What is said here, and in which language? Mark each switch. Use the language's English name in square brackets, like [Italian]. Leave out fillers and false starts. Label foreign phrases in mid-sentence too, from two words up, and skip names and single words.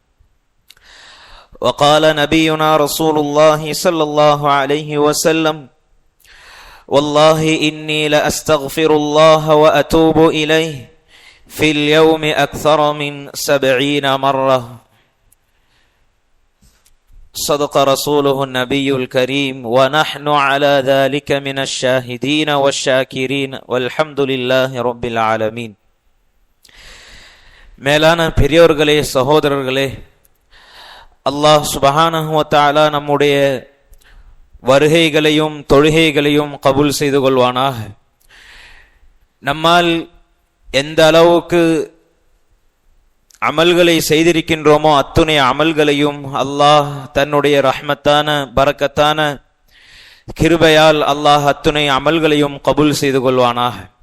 [Arabic] وقال نبينا رسول الله صلى الله عليه وسلم: والله إني لأستغفر الله وأتوب إليه في اليوم أكثر من 70 مرة. صدق رسوله النبي الكريم ونحن على ذلك من الشاهدين والشاكرين والحمد لله رب العالمين. [Tamil] மேலான பெரியோர்களே, சகோதரர்களே, [Arabic] الله سبحانه وتعالى [Tamil] நம்முடைய வருகைகளையும் தொழுகைகளையும் கபூல் செய்து கொள்வானாக. நம்மால் எந்த அளவுக்கு அமல்களை செய்திருக்கின்றோமோ அத்துணை அமல்களையும் அல்லாஹ் தன்னுடைய ரஹ்மத்தான பரக்கத்தான கிருபையால் அல்லாஹ் அத்துணை அமல்களையும் கபூல் செய்து கொள்வானாக.